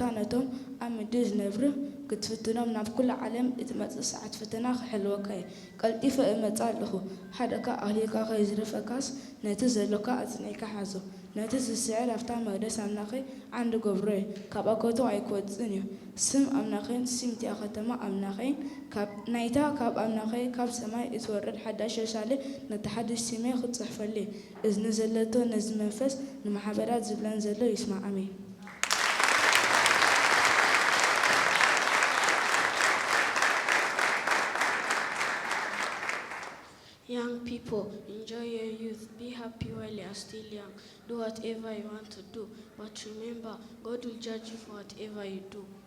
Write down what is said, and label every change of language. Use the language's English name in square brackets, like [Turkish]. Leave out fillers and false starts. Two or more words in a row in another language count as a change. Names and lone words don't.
[Tigrinya] ነቶም ኣብ ምድሪ ዝነብሩ ክትፍትኖም ናብ ኩሉ ዓለም እትመፅእ ሰዓት ፈተና ክሕልወካ እየ ቀልጢፈ እመፃ ኣለኹ ሓደካ ኣህሊልካ ከይዝረፈካስ ነቲ ዘሎካ ኣጽኒዕካ ሓዞ ነቲ ዝስዕር ኣፍታ መቅደስ ኣምላኸይ ዓንዲ ገብሮ እየ ካብ ኣገቶ ኣይክወፅን እዩ ስም ኣምላኸይን ሲምቲያ ከተማ ኣምላኸይን ናይታ ካብ ኣምላኸይ ካብ ሰማይ እትወርድ ሓዳሽ የሩሳሌም ነቲ ሓድሽ ስመይ ክትፅሕፈሉ እዝኒ ዘለቶ ነዚ መንፈስ ንማሕበራት ዝብለን ዘሎ ይስማዕ ኣሜን [English] Young people, enjoy your youth. Be happy while you are still young. Do whatever you want to do. But remember, God will judge you for whatever you do.